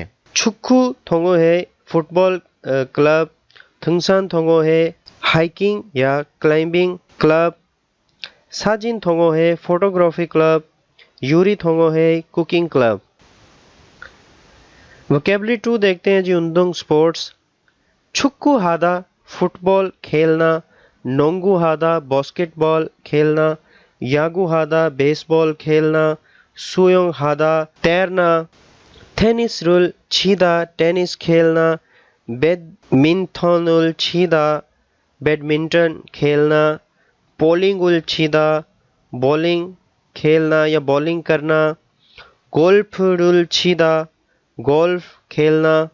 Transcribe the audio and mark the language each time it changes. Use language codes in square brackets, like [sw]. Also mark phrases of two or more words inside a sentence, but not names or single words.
[ko] 축구 동호회 [en] football club, [ko] 등산 동호회 हाइकिंग या [en] climbing club, [ko] 사진 동호회 [en] photography club, [ko] 요리 동호회 [en] cooking club. [hi] वोकेबलरी 2 देखते हैं जी, उंदुंग स्पोर्ट्स। [ko] 축구하다 [hi] फुटबॉल खेलना, [ko] 농구하다 [hi] बास्केटबॉल खेलना, [ko] 야구하다 [hi] बेसबॉल खेलना, [ko] 수영하다 [hi] तैरना, [ko] 테니스를 치다 [hi] टेनिस खेलना, [ko] 배드민턴을 치다 [hi] बैडमिंटन खेलना, [ko] 볼링을 치다 [hi] बॉलिंग खेलना या बॉलिंग करना, [ko] 골프를 치다 [hi] गोल्फ खेलना,